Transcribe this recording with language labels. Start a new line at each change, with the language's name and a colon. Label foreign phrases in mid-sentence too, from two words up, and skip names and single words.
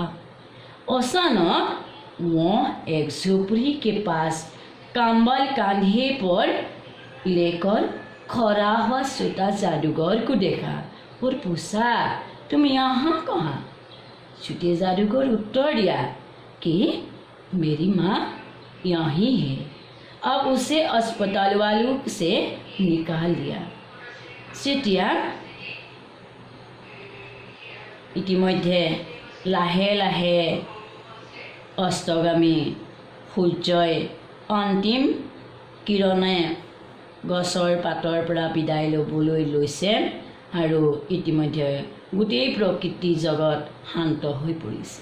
Hindi: अचानक वो एक झोपड़ी के पास कंबल कांधे पर लेकर खड़ा हुआ छोटा जादूगर को देखा और पूछा, तुम यहाँ कहाँ? छोटे जादूगर उत्तर दिया कि मेरी माँ यहीं है। अब उसे अस्पताल वालों से निकाल दिया।
Assamese: তেতিয়া ইতিমধ্যে লাহে লাহে অস্তগামী সূৰ্যই অন্তিম কিৰণে গছৰ পাতৰ পৰা বিদায় ল'বলৈ লৈছে আৰু ইতিমধ্যে গোটেই প্ৰকৃতি জগত শান্ত হৈ পৰিছে।